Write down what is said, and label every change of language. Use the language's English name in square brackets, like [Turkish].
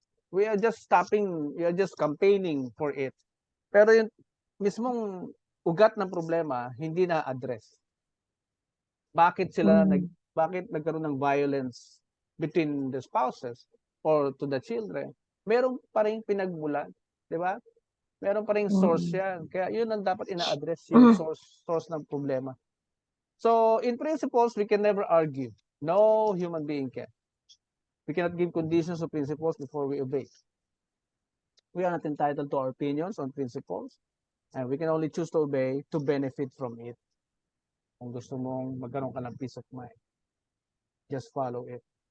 [English] We are just campaigning for it. [Filipino] Pero yung mismong ugat ng problema, hindi na-address. Bakit nagkaroon ng [English] violence between the spouses or to the children? [Filipino] Meron pa ring pinagmulan, di ba? Meron pa ring source yan. Kaya yun ang dapat ina-address, yung source ng problema. [English] So, in principles, we can never argue. No human being can. We cannot give conditions or principles before we obey. We are not entitled to our opinions on principles, and we can only choose to obey to benefit from it. [Filipino] Kung gusto mong magkaroon ka ng [English] peace of mind, just follow it.